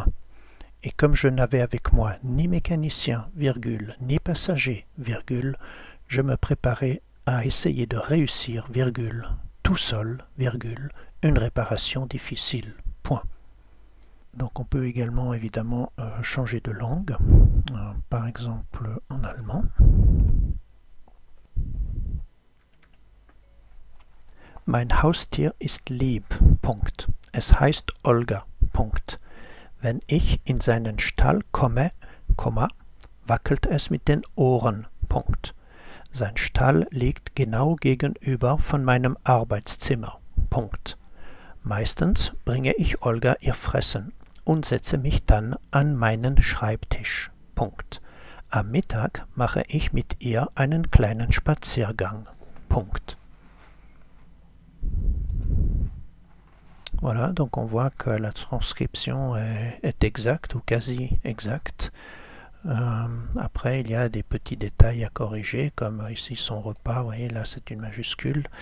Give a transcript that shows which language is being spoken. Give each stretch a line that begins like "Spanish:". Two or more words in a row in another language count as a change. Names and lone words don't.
French: Et comme je n'avais avec moi ni mécanicien, virgule, ni passager, virgule, je me préparais à essayer de réussir, virgule, tout seul, virgule, une réparation difficile, point. Donc on peut également évidemment changer de langue, par exemple en allemand.
German: Mein Haustier ist lieb, Punkt. Es heißt Olga, Punkt. Wenn ich in seinen Stall komme, wackelt es mit den Ohren, Punkt. Sein Stall liegt genau gegenüber von meinem Arbeitszimmer, Punkt. Meistens bringe ich Olga ihr Fressen und setze mich dann an meinen Schreibtisch, Punkt. Am Mittag mache ich mit ihr einen kleinen Spaziergang, Punkt.
French: Voilà, donc on voit que la transcription est exacte ou quasi exacte. Après, il y a des petits détails à corriger, comme ici son repas, vous voyez, là c'est une majuscule.